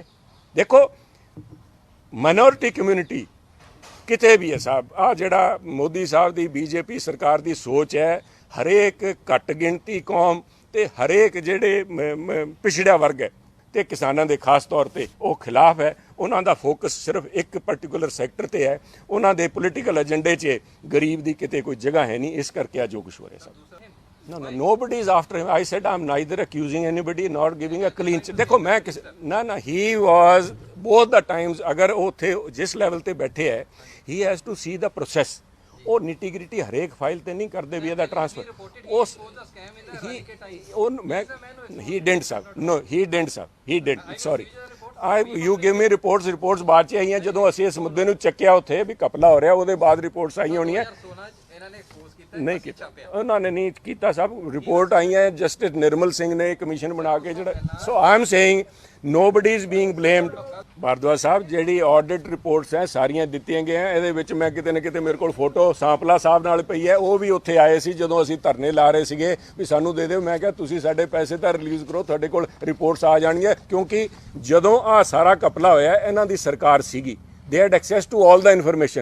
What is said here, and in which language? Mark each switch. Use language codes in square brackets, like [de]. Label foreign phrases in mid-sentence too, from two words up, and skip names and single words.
[pa] ਦੇਖੋ [en] minority community [pa] ਕਿਤੇ ਵੀ ਹੈ ਸਾਹਿਬ, ਜਿਹੜਾ ਮੋਦੀ ਸਾਹਿਬ ਦੀ BJP ਸਰਕਾਰ ਦੀ ਸੋਚ ਹੈ, ਹਰੇਕ ਘੱਟ ਗਿਣਤੀ ਕੌਮ ਤੇ ਹਰੇਕ ਜਿਹੜੇ ਪਿਛੜਿਆ ਵਰਗ ਹੈ ਤੇ ਕਿਸਾਨਾਂ ਦੇ ਖਾਸ ਤੌਰ ਤੇ ਉਹ ਖਿਲਾਫ ਹੈ। ਉਹਨਾਂ ਦਾ ਫੋਕਸ ਸਿਰਫ ਇੱਕ [en] particular sector [pa] ਤੇ ਹੈ। ਉਹਨਾਂ ਦੇ ਪੋਲੀਟੀਕਲ ਏਜੰਡੇ 'ਚ ਗਰੀਬ ਦੀ ਕਿਤੇ ਕੋਈ ਜਗ੍ਹਾ ਹੈ ਨਹੀਂ। ਇਸ ਕਰਕੇ ਆ ਜੋ ਕੁਛ ਹੋ ਰਿਹਾ ਸਭ। [en] No, nobody is after him. I said I'm neither accusing anybody nor giving a clean chit. [hi] देखो मैं [en] he was both the times, [hi] अगर वो थे जिस लेवल ते बैठे है, [en] he has to see the process. [pa] ਉਹ [en] nitty gritty [pa] ਹਰੇਕ ਫਾਈਲ ਤੇ ਨਹੀਂ ਕਰਦੇ ਵੀ ਇਹਦਾ ਟ੍ਰਾਂਸਫਰ ਉਸ [en] he didn't sorry you give me reports [pa] ਬਾਅਦ ਚ ਆਈਆਂ ਜਦੋਂ ਅਸੀਂ ਇਸ ਮੁੱਦੇ ਨੂੰ ਚੱਕਿਆ ਉੱਥੇ ਵੀ ਕਪਲਾ ਹੋ ਰਿਹਾ, ਉਹਦੇ ਬਾਅਦ ਰਿਪੋਰਟਸ ਆਈਆਂ ਹੋਣੀਆਂ। ਨਹੀਂ ਕੀਤਾ ਉਹਨਾਂ ਨੇ, ਨਹੀਂ ਕੀਤਾ ਸਭ ਰਿਪੋਰਟ ਆਈਆਂ। ਜਸਟਿਸ ਨਿਰਮਲ ਸਿੰਘ ਨੇ ਕਮਿਸ਼ਨ ਬਣਾ ਕੇ ਜਿਹੜਾ, [en] so I am saying nobody is being blamed। [pa] ਭਾਰਦਵਾਜ ਸਾਹਿਬ ਜਿਹੜੀ [en] audit reports [pa] ਹੈ ਸਾਰੀਆਂ ਦਿੱਤੀਆਂ ਗਈਆਂ, ਇਹਦੇ ਵਿੱਚ ਮੈਂ ਕਿਤੇ ਨਾ ਕਿਤੇ ਮੇਰੇ ਕੋਲ ਫੋਟੋ ਸਾਂਪਲਾ ਸਾਹਿਬ ਨਾਲ ਪਈ ਹੈ, ਉਹ ਵੀ ਉੱਥੇ ਆਏ ਸੀ ਜਦੋਂ ਅਸੀਂ ਧਰਨੇ ਲਾ ਰਹੇ ਸੀਗੇ ਵੀ ਸਾਨੂੰ ਦੇ ਦਿਓ। ਮੈਂ ਕਿਹਾ ਤੁਸੀਂ ਸਾਡੇ ਪੈਸੇ ਤਾਂ ਰਿਲੀਜ਼ ਕਰੋ, ਤੁਹਾਡੇ ਕੋਲ ਰਿਪੋਰਟਸ ਆ ਜਾਣਗੀਆਂ। ਕਿਉਂਕਿ ਜਦੋਂ ਆਹ ਸਾਰਾ ਕਪਲਾ ਹੋਇਆ ਇਹਨਾਂ ਦੀ ਸਰਕਾਰ ਸੀਗੀ, [en] they had access to all the information.